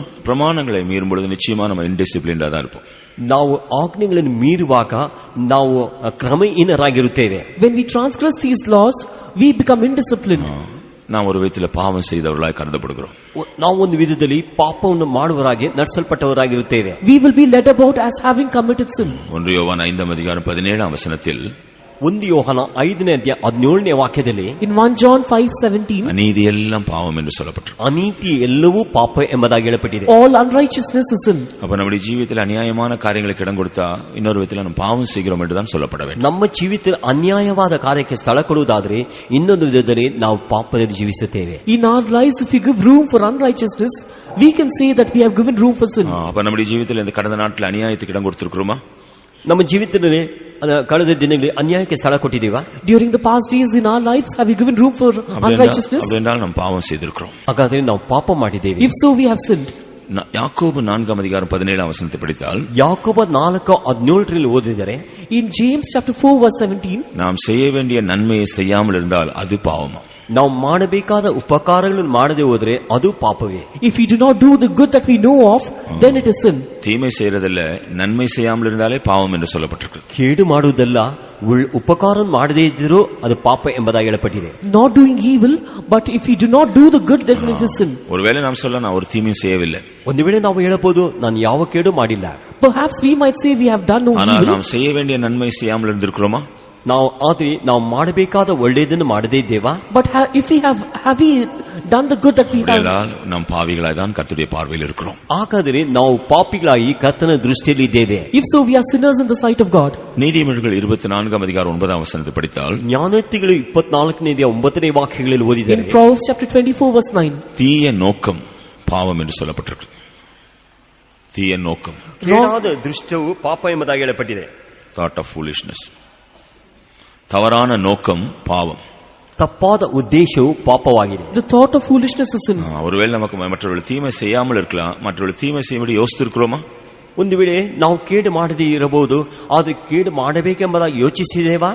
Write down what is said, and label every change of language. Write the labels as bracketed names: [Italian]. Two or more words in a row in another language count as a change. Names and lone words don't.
[Tamil] பிரமாணங்களை மீறும் பொழுது நிச்சயமா நம்ம இன்டிசிப்ளின்டா தான் இருப்போம். [Kannada] ನಾವು ಆಜ್ಞೆಗಳನ್ನು ಮೀರುವಾಗ ನಾವು ಕ್ರಮಹೀನರಾಗಿರುತ್ತೇವೆ. [English] When we transgress these laws, we become indisciplined. [Tamil] நாம் ஒரு விதத்தில் பாவம் செய்தவர்களாய் கருதப்படுகிறோம். [Kannada] ನಾವು ಒಂದು ವಿಧದಲ್ಲಿ ಪಾಪವನ್ನು ಮಾಡುವವರಾಗಿ ನಡೆಸಲ್ಪಟ್ಟವರಾಗಿರುತ್ತೇವೆ. [English] We will be led about as having committed sin. [Tamil] 1 யோவான் 5ஆம் அதிகாரம் 17ஆம் வசனத்தில், [Kannada] 1 ಯೋಹಾನ 5ನೇ ಅಧ್ಯಾಯ 17ನೇ ವಾಕ್ಯದಲ್ಲಿ, [English] in 1 John 5:17, [Tamil] அநீதி எல்லாம் பாவம் என்று சொல்லப்பட்டிருக்கு. [Kannada] ಅನೀತಿ ಎಲ್ಲವೂ ಪಾಪ ಎಂಬುದಾಗಿ ಹೇಳப்பட்டிದೆ. [English] all unrighteousness is sin. [Tamil] அப்ப நம்முடைய ஜீவியத்தில் அநியாயமான காரியங்களுக்கு இடம் கொடுத்தா இன்னொரு விதத்தில் நம்ம பாவம் செய்கிறோம் என்று தான் சொல்லப்பட வேண்டும். [Kannada] ನಮ್ಮ ಜೀವಿತದಲ್ಲಿ ಅನ್ಯಾಯವಾದ ಕಾರ್ಯಕ್ಕೆ ಸ್ಥಳ ಕೊಡುವುದಾದರೆ ಇನ್ನೊಂದು ವಿಧದಲ್ಲಿ ನಾವು ಪಾಪದಲ್ಲಿ ಜೀವಿಸುತ್ತೇವೆ. [English] In our lives, if we give room for unrighteousness, we can say that we have given room for sin. [Tamil] அப்ப நம்முடைய ஜீவியத்தில் இந்த கடந்த நாட்கள் அநியாயத்துக்கு இடம் கொடுத்திருக்கிறோமா? [Kannada] ನಮ್ಮ ಜೀವಿತದಲ್ಲಿ ಕಳೆದ ದಿನಗಳಲ್ಲಿ ಅನ್ಯಾಯಕ್ಕೆ ಸ್ಥಳ ಕೊಟ್ಟಿದ್ದೀವಾ? [English] During the past days in our lives, have we given room for unrighteousness? [Tamil] அப்படினால் நாம் பாவம் செய்திருக்கிறோம். [Kannada] ಹಾಗಾದ್ರೆ ನಾವು ಪಾಪ ಮಾಡಿದ್ದೇವೆ. [English] If so, we have sinned. [Tamil] யாக்கோபு 4ஆம் அதிகாரம் 17ஆம் வசனத்தை படித்தால், [Kannada] ಯಾಕೋಬ 4:17 ಓದಿದರೆ, [English] in James chapter 4 verse 17, [Tamil] நாம் செய்ய வேண்டிய நன்மையை செய்யாமல் இருந்தால் அது பாவமா? [Kannada] ನಾವು ಮಾಡಬೇಕಾದ ಉಪಕಾರಗಳನ್ನು ಮಾಡದೆ ಹೋದರೆ ಅದು ಪಾಪವೇ. [English] If we do not do the good that we know of, then it is sin. [Tamil] தீமை செய்யறதில்ல, நன்மை செய்யாமல் இருந்தாலே பாவம் என்று சொல்லப்பட்டிருக்கு. [Kannada] ಕೇಡು ಮಾಡುವುದಲ್ಲ, ಉಪಕಾರ ಮಾಡದೇ ಇದ್ದರೂ ಅದು ಪಾಪ ಎಂಬುದಾಗಿ ಹೇಳப்பட்டிದೆ. [English] Not doing evil, but if we do not do the good, then it is sin. [Tamil] ஒருவேளை நாம் சொல்ல நான் ஒரு தீமையும் செய்யவில்லை. [Kannada] ಒಂದು ವೇಳೆ ನಾವು ಹೇಳಬಹುದು ನಾನು ಯಾವ ಕೇಡು ಮಾಡಿಲ್ಲ. [English] Perhaps we might say we have done no evil. [Tamil] ஆனால் நாம் செய்ய வேண்டிய நன்மை செய்யாமல் இருந்திருக்கிறோமா? [Kannada] ನಾವು ಮಾಡಬೇಕಾದ ಒಳ್ಳೆಯದನ್ನು ಮಾಡದೇ ಇದ್ದೇವಾ? [English] But if we have we done the good that we have? [Tamil] நாம் பாவிகளாய் தான் கர்த்தருடைய பார்வையில் இருக்கிறோம். [Kannada] ಹಾಗಾದರೆ ನಾವು ಪಾಪಿಗಳಾಗಿ ಕರ್ತನ ದೃಷ್ಟಿಯಲ್ಲಿ ಇದ್ದೇವೆ. [English] If so, we are sinners in the sight of God. [Tamil] நீதிமொழிகள் 24ஆம் அதிகாரம் 9ஆம் வசனத்தை படித்தால், [Kannada] ಜ್ಞಾನೋಕ್ತಿಗಳು 24ನೇ ಅಧ್ಯಾಯ 9ನೇ ವಾಕ್ಯಗಳಲ್ಲಿ ಓದಿದರೆ, [English] in Proverbs chapter 24 verse 9, [Tamil] தீய நோக்கம் பாவம் என்று சொல்லப்பட்டிருக்கு. தீய நோக்கம், [Kannada] ಕೇಡಾದ ದೃಷ್ಟವು ಪಾಪ ಎಂಬುದಾಗಿ ಹೇಳப்பட்டிದೆ. [English] thought of foolishness. [Tamil] தவறான நோக்கம் பாவம். [Kannada] ತಪ್ಪಾದ ಉದ್ದೇಶವು ಪಾಪವಾಗಿದೆ. [English] The thought of foolishness is sin. [Tamil] ஒருவேளை நமக்கு மற்றவர்கள் தீமை செய்யாமல் இருக்கலாம், மற்றவர்கள் தீமை செய்யும்படி யோசித்திருக்கிறோமா? [Kannada] ಒಂದು ವೇಳೆ ನಾವು ಕೇಡು ಮಾಡದೇ ಇರಬಹುದು, ಆದ್ರೆ ಕೇಡು ಮಾಡಬೇಕೆಂಬುದಾಗಿ ಯೋಚಿಸಿದೇವಾ?